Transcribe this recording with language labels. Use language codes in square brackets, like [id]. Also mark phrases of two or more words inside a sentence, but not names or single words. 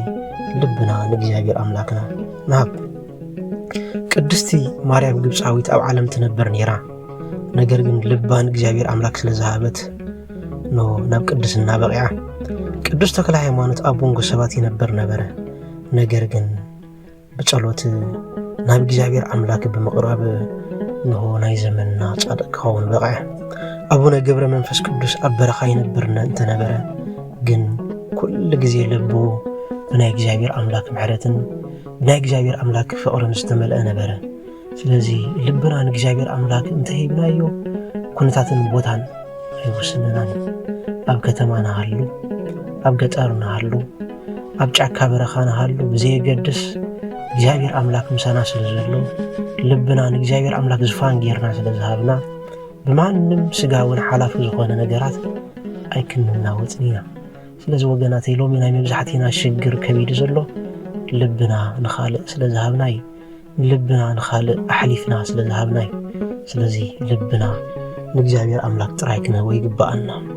[ti] ልብና ንእግዚኣብሔር ኣምላክና ንሃብ ቅድስቲ ማርያም ግብፃዊት ኣብ ዓለም ትነበር ነይራ ነገር ግን ልባ ንእግዚኣብሔር ኣምላክ ስለ ዝሃበት ኖ ናብ ቅድስና በቂዓ ቅዱስ ተክለ ሃይማኖት ኣብ ወንጎ ሰባት ይነበር ነበረ ነገር ግን ብጸሎት ናብ እግዚአብሔር አምላክ [am] በመቅረብ ነው [ti] ናይ ዘመንና ጻድቅ ሆን በቃ አቡነ ገብረ መንፈስ ቅዱስ አበረኻ ይነበርና እንተ ነበረ ግን ኩል ጊዜ ልቡ ብናይ እግዚአብሔር አምላክ ምሕረትን ብናይ እግዚአብሔር አምላክ ፍቅርን ዝተመልአ ነበረ ስለዚህ ልብና ንእግዚአብሔር አምላክ እንተ ሄብናዮ ኩነታትን ቦታን አይወስነናን ኣብ ከተማና አሉ ኣብ ገጠርና አሉ ኣብ ጫካ በረኻና አሉ ብዘይገድስ እግዚአብሔር አምላክ ምሳና ስለዘሎ ልብና ንእግዚአብሔር አምላክ ዝፋን ጌርና ስለዝሃብና በማንም ስጋውን ሐላፍ ዝኾነ ነገራት አይክንናወጽኒና ስለዚ ወገናተይ ሎሚ ናይ መብዛሕቲና ሽግር ከቢድ ዘሎ ልብና ንኻልእ ስለዝሃብናይ ልብና ንኻልእ ኣሕሊፍና ስለዝሃብናይ ስለዚ ልብና ንእግዚአብሔር ኣምላክ ጥራይ ክንህቦ ይግባአና